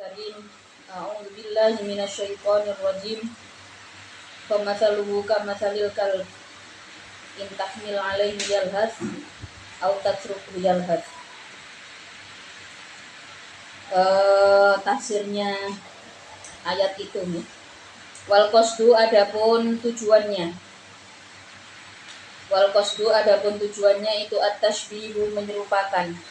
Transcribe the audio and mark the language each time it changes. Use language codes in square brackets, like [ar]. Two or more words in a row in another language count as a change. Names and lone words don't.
[ar] بسم الله الرحمن الرحيم. أعوذ بالله من الشيطان الرجيم. فمثله كمثل الكلب إن تحمل عليه يلهث أو تتركه يلهث. [id] Tafsirnya ayat itu nih. [ar] والقصد [id] adapun tujuannya. [ar] والقصد [id] adapun tujuannya itu at-tashbihu menyerupakan.